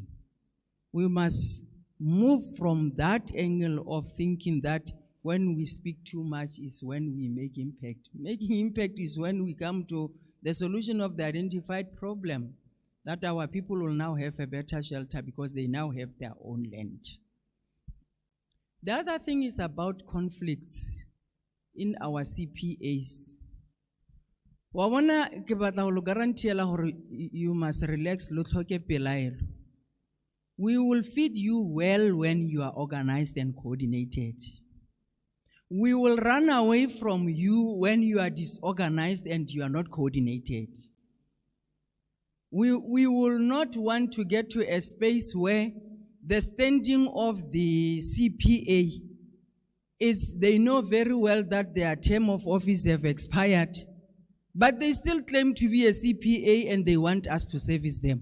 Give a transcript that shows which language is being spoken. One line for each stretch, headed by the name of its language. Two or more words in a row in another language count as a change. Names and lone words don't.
English: We must move from that angle of thinking that when we speak too much is when we make impact. Making impact is when we come to the solution of the identified problem, that our people will now have a better shelter because they now have their own land. The other thing is about conflicts in our CPAs.
Tswana: Wawona ke batla go guaranteela gore
English: you must relax
Tswana: lo tlhoke pelaelo.
English: We will feed you well when you are organized and coordinated. We will run away from you when you are disorganized and you are not coordinated. We will not want to get to a space where the standing of the CPA is they know very well that their term of office have expired, but they still claim to be a CPA and they want us to service them.